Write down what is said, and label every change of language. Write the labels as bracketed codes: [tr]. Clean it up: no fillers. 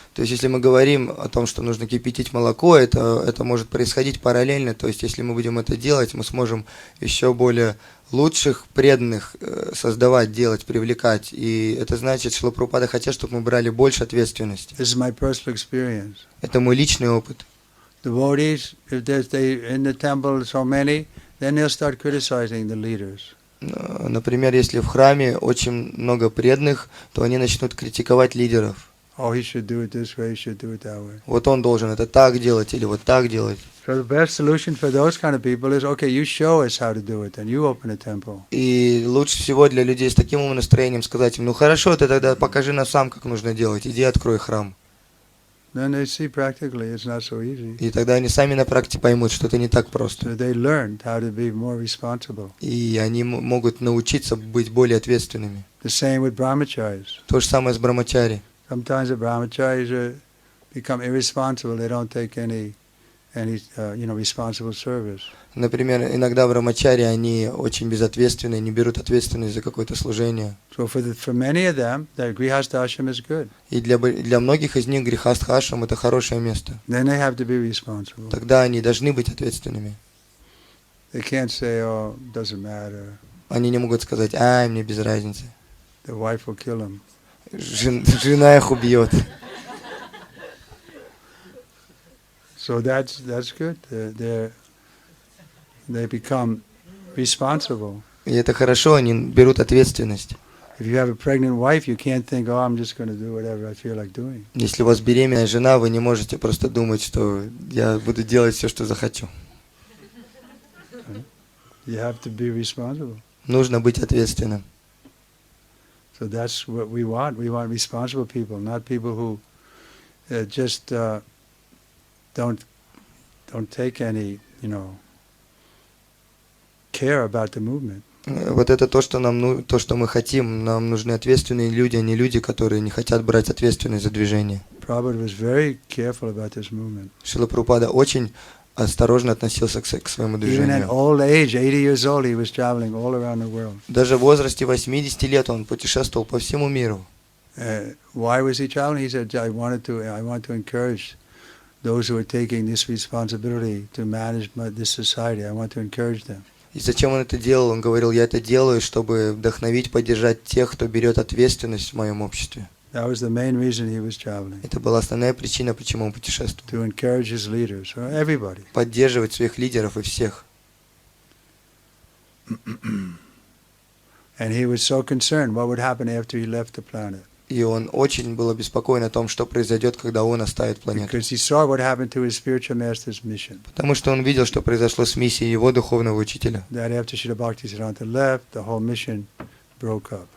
[ru] То есть, если мы говорим о том, что нужно кипятить молоко, это может происходить параллельно. То есть, если мы будем это делать, мы сможем еще более лучших преданных создавать, делать, привлекать. И это значит, что Шрила Прабхупада хотел, чтобы мы брали больше ответственности. [en] This is my personal experience. [ru] Это мой личный опыт. [en] Devotees, if there's in the temple so many, then they'll start criticizing the leaders. [ru] Например, если в храме очень много преданных, то они начнут критиковать лидеров. [en] Oh, he should do it this way, he should do it that way. [ru] Вот он должен это так делать или вот так делать. [en] So the best solution for those kind of people is, okay, you show us how to do it, and you open a temple. [ru] И лучше всего для людей с таким настроением сказать им: ну хорошо, ты тогда покажи нам сам, как нужно делать, иди открой храм. [en] Then they see practically it's not so easy. [ru] И тогда они сами на практике поймут, что это не так просто. [en] So they learned how to be more responsible. [ru] И они могут научиться быть более ответственными. [en] The same with brahmacharis. [ru] То же самое с брамачари. [en] Sometimes the brahmacharis become irresponsible. They don't take any responsible service. [ru] Например, иногда брамачари, они очень безответственны, не берут ответственность за какое-то служение. [en] So for many of them, the grihastha ashram is good. [ru] И для многих из них грихастха ашрам это хорошее место. [en] Then they have to be responsible. [ru] Тогда они должны быть ответственными. [en] They can't say, oh, doesn't matter. [ru] Они не могут сказать: ай, мне без разницы. [en] The wife will kill him. [ru] Жена их убьет. [en] So that's good. They become responsible. [ru] И это хорошо, они берут ответственность. [en] If you have a pregnant wife, you can't think, oh, I'm just going to do whatever I feel like doing. [ru] Если у вас беременная жена, вы не можете просто думать, что я буду делать все, что захочу. [en] You have to be responsible. [ru] Нужно быть ответственным. [en] So that's what we want. We want responsible people, not people who just don't take any, care about the movement. [ru] Вот это то, что то, что мы хотим. Нам нужны ответственные люди, а не люди, которые не хотят брать ответственность за движение. [en] Prabhupada was very careful about this movement. [ru] Шрила Прабхупада очень осторожно относился к своему [en] Even at [ru] движению. [en] old age, 80 years old, he was traveling all around the world. [ru] Даже в возрасте 80 лет он путешествовал по всему миру. [en] Why was he traveling? He said, I want to encourage those who are taking this responsibility to manage this society. I want to encourage them. [ru] И зачем он это делал? Он говорил, я это делаю, чтобы вдохновить, поддержать тех, кто берет ответственность в моем обществе. [en] That was the main reason he was traveling. [ru] Это была основная причина, почему он путешествовал. [en] To encourage his leaders, or everybody. [ru] Поддерживать своих лидеров и всех. [en] And he was so concerned what would happen after he left the planet. [ru] И он очень был обеспокоен о том, что произойдет, когда он оставит планету. [en] Because he saw what happened to his spiritual master's mission. [ru] Потому что он видел, что произошло с миссией его духовного учителя. [en] That after Srila Bhaktisiddhanta left, the whole mission broke up.